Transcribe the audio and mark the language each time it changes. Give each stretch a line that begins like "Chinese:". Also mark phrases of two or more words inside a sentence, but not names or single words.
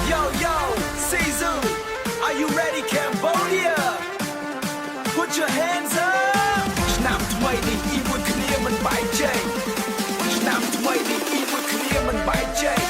English: yo, Sisu, are you ready, Cambodia? Put your hands up.
Khmer: ឆ្នាំថ្មីនេះអ៊ីវុយគ្នាមិនបែកចេញឆ្នាំថ្មីនេះអ៊ីវុយគ្នាមិនបែកចេញ